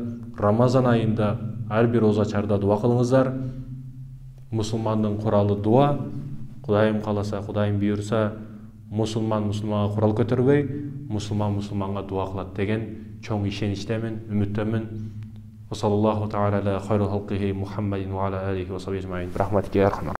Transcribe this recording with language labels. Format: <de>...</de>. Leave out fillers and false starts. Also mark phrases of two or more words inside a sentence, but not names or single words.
<ky>Рамазан айында ар бир оза чарда дуа кылыңыздар. Мусулмандын куралы дуа. Кудайым кааласа, Кудайым буйрса, мусулманга курал көтөрбөй, мусулманга дуа кылат деген чоң ишеничтемин, үмүттөмүн.</ky> <ar>صلى الله تعالى على خير خلقه محمد وعلى آله وصحبه أجمعين. برحمتك يا أرحم</ar>